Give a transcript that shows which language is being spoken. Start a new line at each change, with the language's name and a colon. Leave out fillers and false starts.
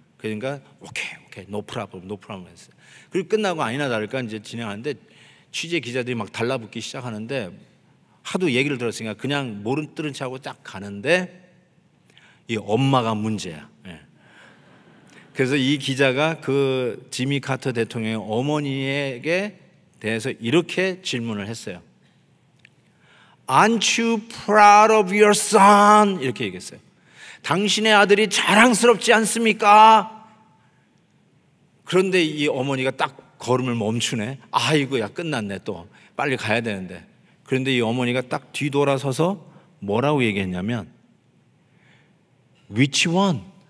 Korean: 그러니까 오케이,
English: no problem
Korean: 했어요. 그리고 끝나고 아니나 다를까 이제 진행하는데 취재 기자들이 막 달라붙기 시작하는데 하도 얘기를 들었으니까 그냥 모른 들은 척하고 딱 가는데 이 엄마가 문제야. 그래서 이 기자가 그 지미 카터 대통령의 어머니에게 대해서 이렇게 질문을 했어요.
English: Aren't you proud of your son?
Korean: 이렇게 얘기했어요. 당신의 아들이 자랑스럽지 않습니까? 그런데 이 어머니가 딱 걸음을 멈추네. 아이고, 야, 끝났네. 또 빨리 가야 되는데. 그런데 이 어머니가 딱 뒤돌아서서 뭐라고 얘기했냐면
English: Which one?